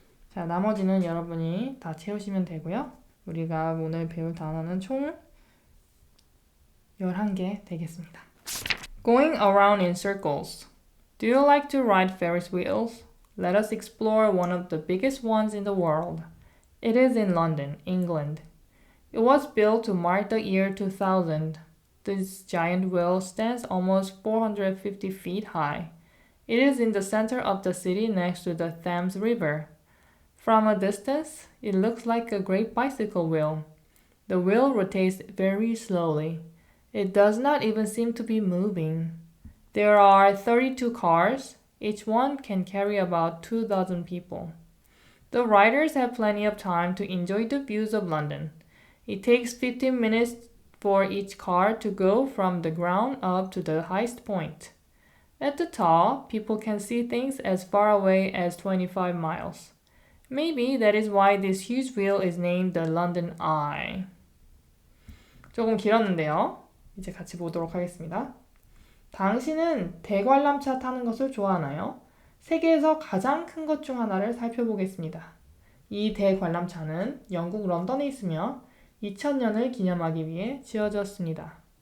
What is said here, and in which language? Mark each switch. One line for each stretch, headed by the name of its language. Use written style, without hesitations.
Korean: 자, 나머지는 여러분이 다 채우시면 되고요. 우리가 오늘 배울 단어는 총 11개 되겠습니다.
English: Going around in circles. Do you like to ride Ferris wheels? Let us explore one of the biggest ones in the world. It is in London, England. It was built to mark the year 2000. This giant wheel stands almost 450 feet high. It is in the center of the city next to the Thames River. From a distance, it looks like a great bicycle wheel. The wheel rotates very slowly. It does not even seem to be moving. There are 32 cars. Each one can carry about 2,000 people. The riders have plenty of time to enjoy the views of London. It takes 15 minutes for each car to go from the ground up to the highest point. At the top, people can see things as far away as 25 miles. Maybe that is why this huge wheel is named the London Eye.
Korean: 조금 길었는데요. 이제 같이 보도록 하겠습니다. 당신은 대관람차 타는 것을 좋아하나요? 세계에서 가장 큰 것 중 하나를 살펴보겠습니다. 이 대관람차는 영국 런던에 있으며 2000년을 기념하기 위해 지어졌습니다.